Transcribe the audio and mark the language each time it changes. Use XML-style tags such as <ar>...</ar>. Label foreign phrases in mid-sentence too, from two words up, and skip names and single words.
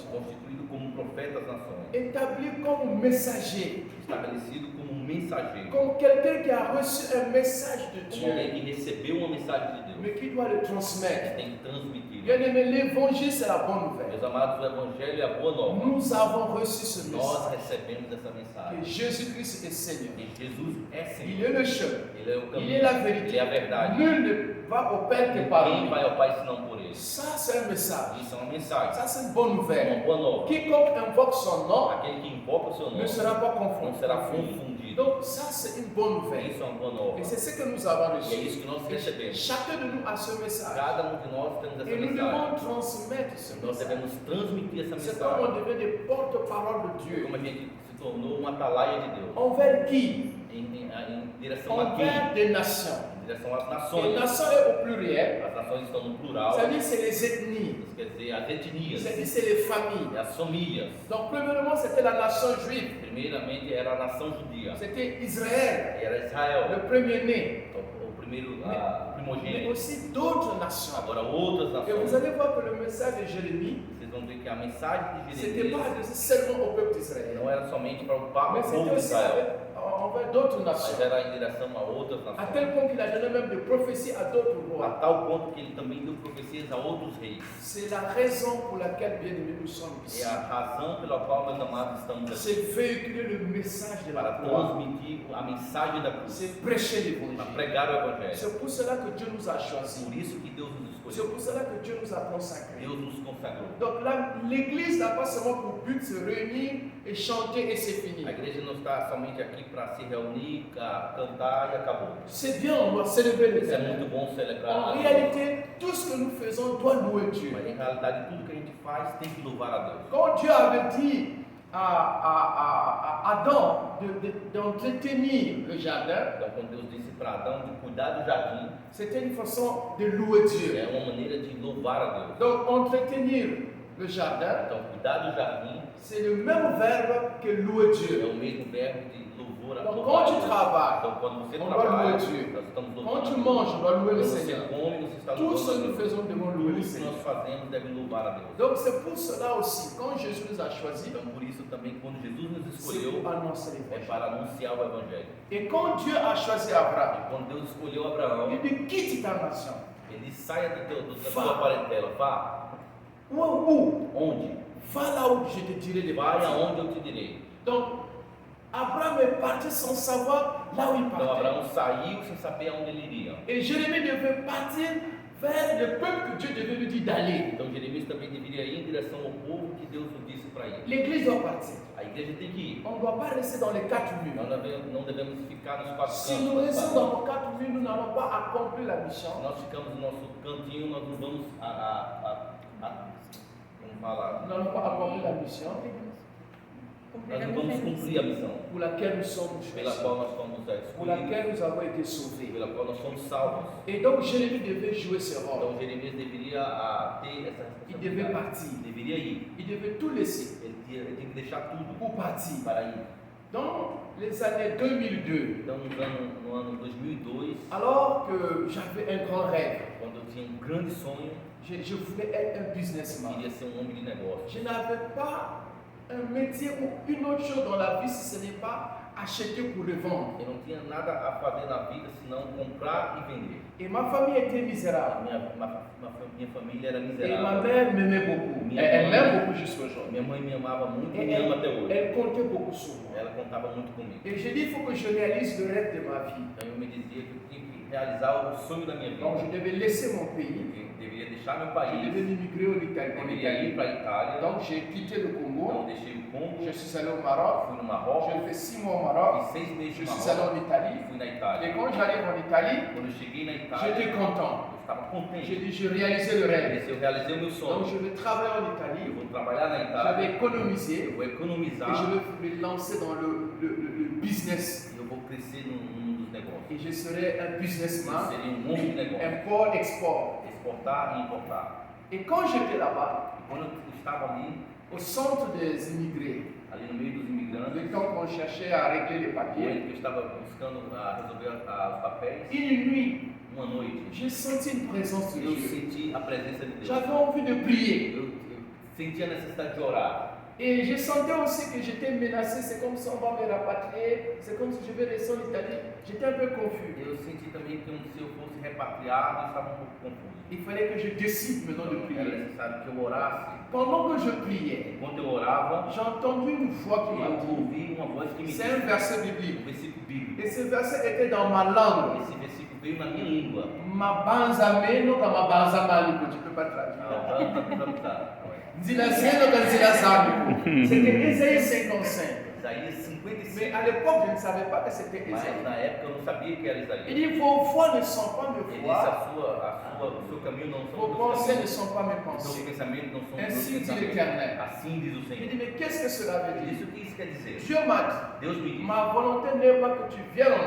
<pt>Constituído como profeta das nações.</pt> <fr>Établi comme messager.</fr> <pt>Estabelecido como um mensageiro.</pt> <fr>Comme quelqu'un qui a reçu un message de</fr> <pt>Como alguém</pt> <fr>Dieu,</fr> <pt>que recebeu uma mensagem de Deus.</pt> <fr>mais qui doit le</fr> <pt>Que</pt> <fr>transmettre.</fr> <pt>tem que transmitir.</pt> <fr>Bien aimé, l'évangile c'est la bonne nouvelle.</fr> <pt>Meus amados, o Evangelho é a boa nova.</pt> <fr>Nous avons reçu ce</fr> <pt>Nós</pt> <fr>message.</fr> <pt>recebemos essa mensagem.</pt> <fr>Que Jésus-Christ est Seigneur.</fr> <pt>E Jesus é</pt> <fr>Il</fr> <pt>Senhor.</pt> <fr>est le chemin.</fr> <pt>Ele é o</pt> <fr>Il</fr> <pt>caminho.</pt> <fr>est la</fr> <pt>Ele</pt> <fr>vérité.</fr> <pt>é a verdade.</pt> <fr>Nul ne va au Père que par</fr> <pt>Quem</pt> <fr>lui.</fr> <pt>vai ao Pai senão por Ele?</pt> <fr>Ça, c'est un message.</fr> <pt>Isso é uma mensagem.</pt> <fr>Ça, c'est une bonne</fr> <pt>Uma</pt> <fr>nouvelle.</fr> <pt>boa nova.</pt> <fr>Quiconque invoque son nom</fr> <pt>Aquele que invoca o seu</pt> <fr>ne</fr> <pt>nome</pt> <fr>sera pas</fr> <pt>não será</pt> <fr>confondu.</fr> <pt>confundido.</pt> <fr>Donc, ça, c'est une bonne nouvelle.</fr> <pt>Isso é uma boa nova.</pt> <fr>Et c'est ce que nous avons</fr> <pt>E é</pt> <fr>reçu.</fr> <pt>isso que nós recebemos.</pt> <fr>Chacun de nous a ce message.</fr> <pt>Cada um de nós temos essa</pt> <fr>Et nous</fr> <pt>mensagem.</pt> <fr>devons transmettre ce</fr> <pt>Nós</pt> <fr>message.</fr> <pt>devemos transmitir essa</pt> <fr>C'est comme on</fr> <pt>mensagem.</pt> <fr>devient des porte-parole de Dieu.</fr> <pt>Como a gente se tornou uma atalaia de Deus.</pt> <fr>Envers qui?</fr> <pt>Em direção a quem?</pt> <fr>Envers des nations.</fr> <pt>Em direção às</pt> <fr>Les</fr> <pt>nações.</pt> <fr>nations est au pluriel.</fr> <pt>As nações estão no plural.</pt> <fr>C'est-à-dire c'est les ethnies.</fr> <pt>Isso quer dizer as etnias.</pt> <fr>C'est-à-dire c'est les familles.</fr> <pt>E as famílias.</pt> <fr>Donc, premièrement, c'était la nation juive.</fr> <pt>Primeiramente era a nação judia.</pt> <fr>C'était Israël,</fr> <pt>Era Israel.</pt> <fr>le premier-né.</fr> <pt>O primeiro, o</pt> <fr>Mais</fr> <pt>primogênito.</pt> <fr>aussi d'autres nations.</fr> <pt>Agora outras</pt> <fr>Et vous</fr> <pt>nações.</pt> <fr>allez voir que le message de Jérémie,</fr> <pt>Vocês vão ver que a mensagem de</pt> <fr>c'était pas</fr> <pt>Jeremias</pt> <fr>adressé seulement au peuple d'Israël,</fr> <pt>não era somente para o povo</pt> <fr>mais c'était</fr> <pt>de</pt> <fr>aussi</fr> <pt>Israel,</pt> <fr>envers d'autres</fr> <pt>mas</pt> <fr>nations.</fr> <pt>era em direção a outras</pt> <fr>À</fr> <pt>nações.</pt> <fr>tel point qu'il a donné même des prophéties à d'autres</fr> <pt>A</pt> <fr>rois.</fr> <pt>tal ponto que ele também deu profecias a outros reis.</pt> <fr>C'est la raison pour laquelle, bien aimés, nous sommes</fr> <pt>É</pt> <fr>ici.</fr> <pt>a razão pela qual, meus amados, estamos aqui.</pt> <fr>C'est véhiculer le message de la</fr> <pt>Para</pt> <fr>croix.</fr> <pt>transmitir a mensagem da cruz.</pt> <fr>C'est prêcher</fr> <pt>Para</pt> <fr>l'évangile.</fr> <pt>pregar o Evangelho.</pt> <fr>C'est pour cela que Dieu nous a choisis.</fr> <pt>Por isso que Deus nos</pt> <fr>C'est</fr> <pt>escolheu.</pt> <fr>pour cela que Dieu nous a consacrés.</fr> <pt>Deus nos consagrou.</pt> <fr>Donc là, l'église n'a pas seulement pour but de se réunir et chanter et c'est fini.</fr> <pt>A igreja não está somente aqui para se reunir, cantar e acabou.</pt> <fr>C'est bien, on doit célébrer</fr> <pt>Isso é</pt> <fr>l'Éternel.</fr> <pt>muito bom celebrar.</pt> <fr>En</fr> <pt>a Deus.</pt> <fr>réalité, tout ce que nous faisons doit louer Dieu.</fr> <pt>Mas em realidade, tudo que a gente faz tem que louvar a Deus.</pt> <fr>Quand Dieu avait dit à Adam d'entretenir le jardin,</fr> <pt>Então, quando Deus disse para Adão de cuidar do jardim,</pt> <fr>c'était une façon de louer Dieu.</fr> <pt>é uma maneira de louvar a Deus.</pt> <fr>Donc, entretenir le jardin,</fr> <pt>Então, cuidar do jardim</pt> <fr>C'est le même verbe que louer</fr> <pt>É</pt> <fr>Dieu.</fr> <pt>o mesmo verbo de louvor a</pt> <fr>Donc</fr> <pt>louvar</pt> <fr>quand</fr> <pt>a</pt> <fr>tu</fr> <pt>Deus.</pt> <fr>travailles,</fr> <pt>Então, quando você</pt> <fr>on doit</fr> <pt>trabalha,</pt> <fr>louer Dieu.</fr> <pt>nós estamos</pt> <fr>Quand</fr> <pt>louvando</pt> <fr>tu</fr> <pt>a Deus.</pt> <fr>manges, on doit louer le</fr> <pt>Quando você</pt> <fr>Seigneur.</fr> <pt>come, você está</pt> <fr>Tout ce que</fr> <pt>louvando a</pt> <fr>nous</fr> <pt>Deus.</pt> <fr>faisons devons louer</fr> <pt>Tudo</pt> <fr>le</fr> <pt>que</pt> <fr>Seigneur.</fr> <pt>nós fazemos deve louvar a Deus.</pt> <fr>Donc c'est pour cela aussi, quand Jésus nous a choisis,</fr> <pt>Então, por isso também, quando Jesus nos</pt> <fr>c'est</fr> <pt>escolheu,</pt> <fr>pour annoncer</fr> <pt>é</pt> <fr>l'évangile.</fr> <pt>para anunciar o Evangelho.</pt> <fr>Et quand Dieu a choisi Abraham,</fr> <pt>E quando Deus escolheu Abraão,</pt> <fr>il dit quitte ta nation.</fr> <pt>ele saia da Vá. sua parentela, vá.</pt> <fr>Où?</fr> <pt>Onde?</pt> <fr>Va là où je te dirai de</fr> <pt>Vai</pt> <fr>partir.</fr> <pt>aonde eu te direi.</pt> <fr>Donc, Abraham est parti sans savoir là où il</fr> <pt>Então</pt> <fr>partait.</fr> <pt>Abraão saiu sem saber aonde ele iria.</pt> <fr>Et Jérémie devait partir vers le peuple que Dieu devait lui dire d'aller.</fr> <pt>Então Jeremias também deveria ir em direção ao povo que Deus o disse para ir.</pt> <fr>L'église doit partir.</fr> <pt>A igreja tem que ir.</pt> <fr>On ne doit pas rester dans les quatre</fr> <pt>Nós</pt> <fr>murs.</fr> <pt>não devemos ficar nos quatro</pt> <fr>Si</fr> <pt>cantos.</pt> <fr>nous</fr> <pt>da</pt> <fr>restons</fr> <pt>cidade.</pt> <fr>dans nos quatre murs, nous n'allons pas accomplir la mission.</fr> <pt>Se nós ficamos no nosso cantinho, nós não vamos vamos falar.</pt> <fr>Nous n'allons pas accomplir la mission</fr> <pt>Nós não vamos cumprir a missão</pt> <fr>pour laquelle nous sommes</fr> <pt>pela</pt> <fr>choisis,</fr> <pt>qual nós fomos</pt> <fr>pour</fr> <pt>escolhidos,</pt> <fr>laquelle nous avons été sauvés.</fr> <pt>pela qual nós somos salvos.</pt> <fr>Et donc Jérémie devait jouer ce rôle.</fr> <pt>Então Jeremias deveria ter essa</pt> <fr>Il devait</fr> <pt>responsabilidade.</pt> <fr>partir.</fr> <pt>Deveria ir.</pt> <fr>Il devait tout laisser</fr> <pt>Ele tem que deixar tudo</pt> <fr>pour partir.</fr> <pt>para ir.</pt> <fr>Dans les années 2002,</fr> <pt>Então no ano 2002,</pt> <fr>alors que j'avais un grand rêve,</fr> <pt>quando eu tinha um grande sonho,</pt> <fr>je voulais être un</fr> <pt>eu</pt> <fr>businessman.</fr> <pt>queria ser um homem de negócio.</pt> <fr>Je n'avais pas un métier ou une autre chose dans la vie si ce n'est pas acheter pour revendre.</fr> <pt>Eu não tinha nada a fazer na vida senão comprar e vender.</pt> <fr>Et ma famille était</fr> <pt>A</pt> <fr>misérable.</fr> <pt>minha família era</pt> <fr>Et ma</fr> <pt>miserável.</pt> <fr>mère m'aimait beaucoup.</fr> <pt>Minha</pt> <fr>Elle</fr> <pt>mãe-</pt> <fr>m'aime beaucoup jusqu'à aujourd'hui.</fr> <pt>Minha mãe me amava muito e</pt> <fr>Et</fr> <pt>me ama até hoje.</pt> <fr>elle comptait beaucoup sur moi.</fr> <pt>Ela contava muito comigo.</pt> <fr>Et j'ai dit, il faut que je réalise le rêve de ma vie.</fr> <pt>Então eu me dizia que eu tinha que realizar o sonho da minha</pt> <fr>Donc je</fr> <pt>vida.</pt> <fr>devais laisser mon pays.</fr> <pt>Eu deveria deixar meu</pt> <fr>Je</fr> <pt>país,</pt> <fr>devais immigrer en</fr> <pt>deveria ir</pt> <fr>Italie.</fr> <pt>para a Itália.</pt> <fr>Donc j'ai quitté le</fr> <pt>Então</pt> <fr>Congo.</fr> <pt>deixei o Congo,</pt> <fr>Je suis allé au Maroc.</fr> <pt>fui no Marrocos,</pt> <fr>J'ai fait 6 mois au Maroc.</fr> <pt>fiz 6 meses</pt> <fr>Je</fr> <pt>no</pt> <fr>suis allé</fr> <pt>Marrocos</pt> <fr>en Italie.</fr> <pt>e fui na</pt> <fr>Et</fr> <pt>Itália.</pt> <fr>quand j'arrive en Italie,</fr> <pt>Quando eu cheguei na Itália,</pt> <fr>j'étais content.</fr> <pt>eu estava</pt> <fr>J'ai</fr> <pt>contente.</pt> <fr>dit, j'ai réalisé le rêve.</fr> <pt>Eu realizei o meu</pt> <fr>Donc</fr> <pt>sonho.</pt> <fr>je vais travailler en</fr> <pt>Eu</pt> <fr>Italie.</fr> <pt>vou trabalhar na</pt> <fr>Je</fr> <pt>Itália,</pt> <fr>vais</fr> <pt>eu</pt> <fr>économiser.</fr> <pt>vou</pt> <fr>Et je</fr> <pt>economizar</pt> <fr>vais me lancer dans le business.</fr> <pt>e eu vou crescer num dos negócios.</pt> <fr>Et je serai un</fr> <pt>Eu</pt> <fr>businessman,</fr> <pt>seria um homem de negócio,</pt> <fr>import-export.</fr> <pt>exportar e importar.</pt> <fr>Et quand j'étais là-bas,</fr> <pt>E quando eu estava ali,</pt> <fr>au centre des immigrés,</fr> <pt>ali no meio dos imigrantes,</pt> <fr>le temps qu'on cherchait à régler les</fr> <pt>eu</pt> <fr>papiers,</fr> <pt>estava buscando resolver os papéis,</pt> <fr>une nuit,</fr> <pt>uma noite,</pt> <fr>j'ai senti une présence de</fr> <pt>eu</pt> <fr>Dieu.</fr> <pt>senti a presença de Deus.</pt> <fr>J'avais envie de prier.</fr> <pt>Eu senti a necessidade de orar.</pt> <fr>Et je sentais aussi que j'étais menacé. C'est comme si on va me rapatrier. C'est comme si je vais rester en Italie. J'étais un peu confus.</fr> <pt>Eu senti também que se eu fosse repatriado, eu estava um pouco confuso.</pt> <fr>Il fallait que je décide maintenant de</fr> <pt>Era</pt> <fr>prier.</fr> <pt>necessário que eu orasse.</pt> <fr>Pendant que je priais,</fr> <pt>Enquanto eu orava,</pt> <fr>j'ai entendu une voix qui m'a</fr> <pt>eu</pt> <fr>dit,</fr> <pt>ouvi uma voz que me</pt> <fr>c'est un</fr> <pt>disse,</pt> <fr>verset</fr> <pt>um</pt> <fr>biblique.</fr> <pt>versículo bíblico.</pt> <fr>Et ce verset était dans ma langue.</fr> <pt>Esse versículo veio na minha língua.</pt> <ln>Ma banzameno kama banzamali,</ln> <fr>tu peux pas traduire.</fr> <ln>Zilazeno kan zilazano.</ln> <fr>C'était Ésaïe 55.</fr> <pt>Isaías</pt> <fr>Mais</fr> <pt>55.</pt> <fr>à l'époque, je ne savais pas que c'était</fr> <pt>Mas</pt> <fr>Ésaïe.</fr> <pt>na época eu não sabia que era</pt> <fr>Il</fr> <pt>Isaías.</pt> <fr>dit, vos voix ne sont pas mes</fr> <pt>Ele disse,</pt> <fr>voix,</fr> <pt>o seu caminho não são</pt> <fr>vos</fr> <pt>os</pt> <fr>pensées ne</fr> <pt>meus</pt> <fr>sont pas mes</fr> <pt>caminhos. Seus</pt> <fr>pensées.</fr> <pt>pensamentos não são os meus</pt> <fr>Ainsi dit</fr> <pt>pensamentos.</pt> <fr>l'Éternel.</fr> <pt>Assim diz o</pt> <fr>Il</fr> <pt>Senhor.</pt> <fr>dit, mais qu'est-ce que cela veut dire?</fr> <pt>Isso que isso quer dizer?</pt> <fr>Dieu m'a dit,</fr> <pt>Deus me disse,</pt> <fr>ma volonté n'est pas que tu viennes en</fr>